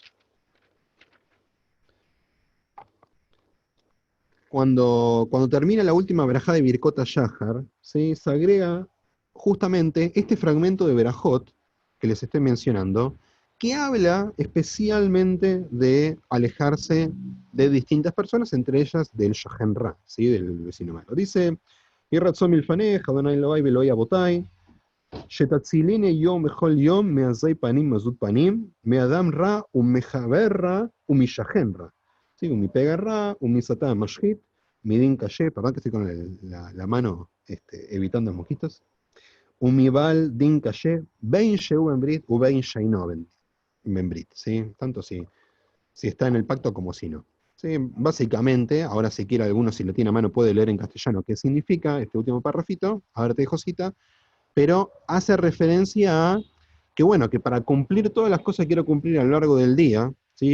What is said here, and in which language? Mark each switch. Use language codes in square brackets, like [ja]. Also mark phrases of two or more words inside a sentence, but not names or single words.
[es] Cuando termina la última verajá de Birkot Shahar, ¿sí? Se agrega justamente este fragmento de Berajot que les estoy mencionando, que habla especialmente de alejarse de distintas personas, entre ellas del [he] שכן רע, [es] ¿sí? Del vecino malo. Dice, [he] יהי רצון מלפניך, אדני אלהי ואלהי אבותי שתצילני היום ובכל יום מעזי פנים ומעזות פנים, מאדם רע ומחבר רע ומשכן רע. ¿Sí? ומפגע רע ומשטן המשחית מדין קשה, [es] perdón que estoy con la mano evitando mosquitos. [he] ומבעל דין קשה, בין שהוא ברית ובין שאינו ברית, [es] ¿sí? Tanto si está en el pacto como si no. ¿Sí? Básicamente, ahora si quiere alguno, si lo tiene a mano, puede leer en castellano qué significa este último párrafito, a ver te dejo cita, pero hace referencia a que, bueno, que para cumplir todas las cosas que quiero cumplir a lo largo del día, ¿sí?